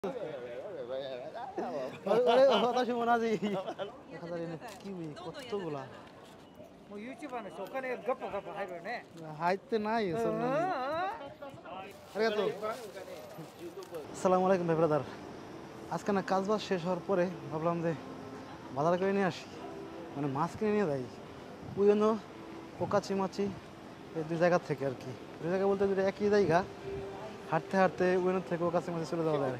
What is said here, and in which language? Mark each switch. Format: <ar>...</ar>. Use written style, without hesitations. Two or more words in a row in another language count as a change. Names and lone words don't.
<ja>私も同じ飾りね、キウイ、কতগুলা もう YouTuber の人お金がガッパガッパ入るよね。入ってないよ、そんなに。</ja> <bn>ありがとう。আসসালামু আলাইকুম ভাই ব্রাদার। আজকে না কাজ বাজ শেষ হওয়ার পরে ভাবলাম যে বাজার করে নিয়ে আসি, মানে মাছ কিনে নিয়ে যাই। ওই জন্য পোকাচি মাছি এই দুই জায়গা থেকে আর কি, দুই জায়গা বলতে দুটো একই জায়গা, হাঁটতে হাঁটতে ওই থেকে পোকাচি মাছি চলে যাওয়া যায়।</bn>